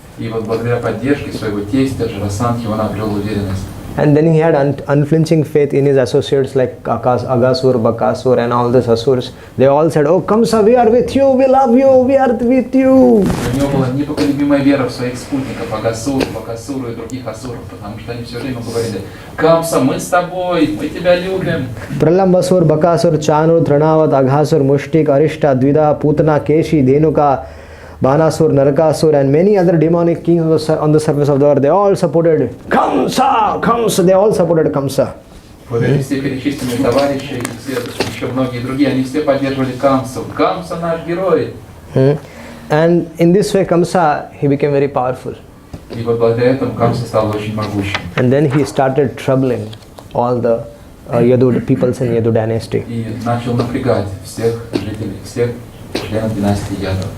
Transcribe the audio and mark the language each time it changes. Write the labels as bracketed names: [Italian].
[Russian] И вот благодаря поддержке своего тестя Джарасандхи он обрел уверенность. [English] And then he had unflinching faith in his associates like Agasur, Bakasur and all these Asurs. They all said, "Oh Kamsa, we are with you, we love you, we are with you." [Russian] У него была непоколебимая вера в своих спутников, Агасуру, Бакасуру и других асуров, потому что они все время говорили: "Камса, мы с тобой, мы тебя любим." [English] Pralambasur, Bakasur, Chanur, Tranavat, Aghasur, Mushtik, Arishta, Dvida, Putana, Keshi, Dhenuka, Banasur, Narakasur and many other demonic kings on the surface of the earth, they all supported Kamsa, they all supported Kamsa. [Russian] Вот эти все перечисленные товарищи и все, еще многие другие, они все поддерживали Камсу. Камса наш герой. [English] And in this way Kamsa, he became very powerful. [Russian] И вот благодаря этому Камса стал очень могучим. [English] And then he started troubling all the Yadu peoples in Yadu dynasty. [Russian] И начал напрягать всех жителей, всех членов династии Ядов.